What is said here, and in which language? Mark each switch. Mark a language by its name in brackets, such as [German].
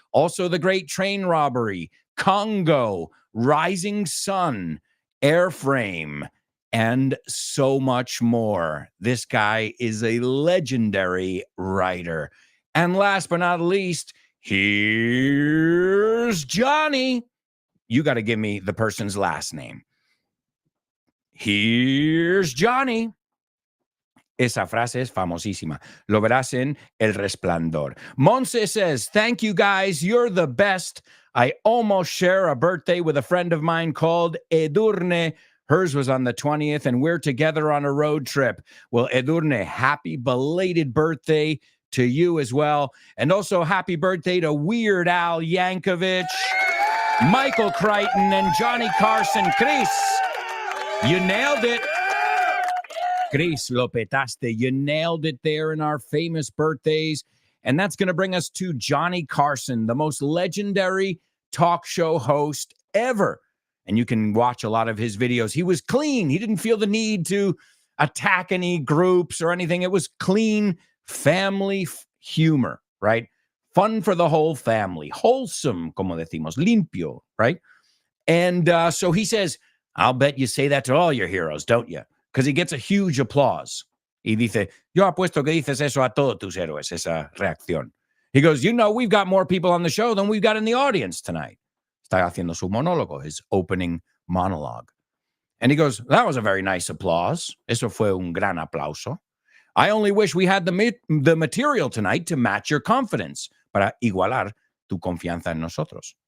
[English] Also, The Great Train Robbery, Congo, Rising Sun, Airframe, and so much more. This guy is a legendary writer. And last but not least, here's Johnny. You got to give me the person's last name. Here's Johnny. [Spanish] Esa frase es famosísima. Lo verás en El Resplandor. [English] Monse says, thank you guys. You're the best. I almost share a birthday with a friend of mine called Edurne. Hers was on the 20th, and we're together on a road trip. Well, Edurne, happy belated birthday to you as well. And also happy birthday to Weird Al Yankovic, Michael Crichton, and Johnny Carson. Chris, you nailed it. Chris, [Spanish] lo petaste. [English] You nailed it there in our famous birthdays. And that's going to bring us to Johnny Carson, the most legendary talk show host ever. And you can watch a lot of his videos. He was clean. He didn't feel the need to attack any groups or anything. It was clean family humor, right? Fun for the whole family. Wholesome, [Spanish] como decimos, limpio, [English] right? And so he says, I'll bet you say that to all your heroes, don't you? Because he gets a huge applause. [Spanish] Y dice, yo apuesto que dices eso a todos tus héroes, esa reacción. [English] He goes, you know, we've got more people on the show than we've got in the audience tonight. [Spanish] Está haciendo su monólogo, [English] his opening monologue. And he goes, that was a very nice applause. [Spanish] Eso fue un gran aplauso. [English] I only wish we had the material tonight to match your confidence, [Spanish] para igualar tu confianza en nosotros.